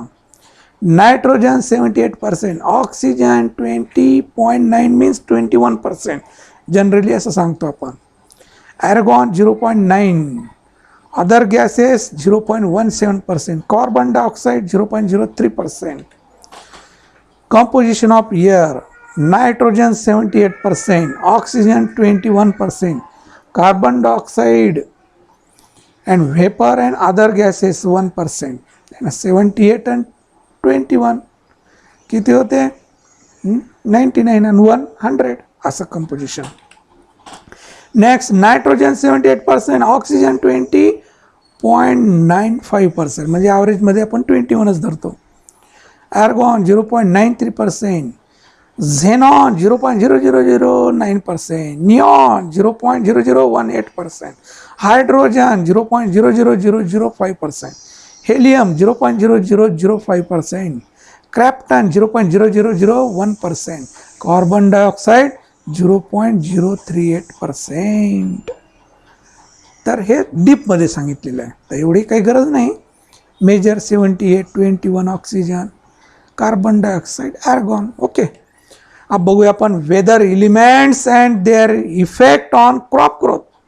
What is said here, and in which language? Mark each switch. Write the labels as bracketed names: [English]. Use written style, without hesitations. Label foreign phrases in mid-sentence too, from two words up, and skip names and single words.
[English] Nitrogen 78%, oxygen 20.9 means 21%. [Marathi] जनरली असं सांगतो आपण. [English] Argon 0.9, other gases 0.17%, carbon dioxide 0.03%. composition of air: nitrogen 78%, oxygen 21%, carbon dioxide and vapor and other gases 1%. [Marathi] 78 and 21 किती होते? 99 and 100 असं composition. [English] Next, nitrogen 78%, oxygen 20.95%, [Marathi] म्हणजे average मध्ये आपण 21च धरतो. [English] Argon 0.93%, xenon 0.0009%, neon 0.0018%, hydrogen 0.00005%, helium 0.0005%, krypton 0.0001%, carbon dioxide 0.038%. [Marathi] तर हे डीपमध्ये सांगितलेलं आहे, तर एवढी काही गरज नाही. [English] Major 78, 21 oxygen, carbon dioxide, argon. ओके. [Marathi] अब बघूया आपण [English] weather elements and their effect on crop growth.